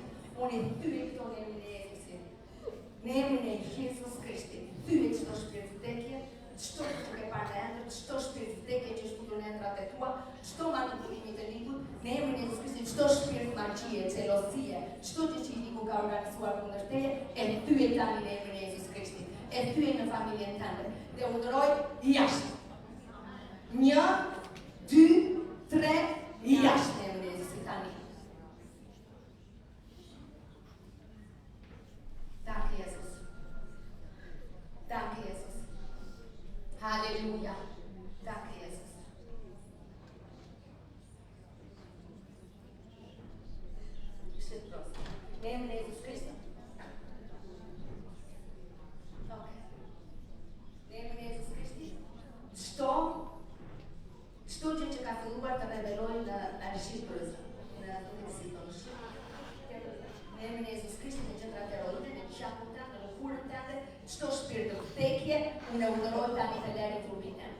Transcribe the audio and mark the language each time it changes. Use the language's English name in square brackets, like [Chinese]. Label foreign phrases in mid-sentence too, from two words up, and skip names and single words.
[Albanian] Unë thyej këto në emrin e në emrin e Jezus Krishti, thyej çdo shpirt vdekje, çdo që ke parë në endër, çdo shpirt vdekje që është futur në endrat e tua, çdo manipulimi të ligut, në emrin e Jezus Krishti, çdo shpirt magjie, xelozie, çdo gjë që i ligu ka organizuar kundër teje, e thyej tani në emrin e Jezus Krishti, e thyej në familjen tënde, dhe urdhëroj jashtë. 1, 2, 3, jashtë në emrin e Jezusit tani. [German] Danke Jesus. Danke Jesus. Halleluja. Danke Jesus. Shit prost. [Albanian] Në emrin e Jezus Krishti. Okay. Në emrin e Jezus Krishti. Çdo gjë që ka filluar të revelojë në Shqipërisë, në Turqinë. Në emrin e Jezus Krishti, në gjendra terroriste, në shakun tënd, në lëkurën tënde, çdo shpirt të vdekje, unë urdhëroj tani të lëri trupin tënd.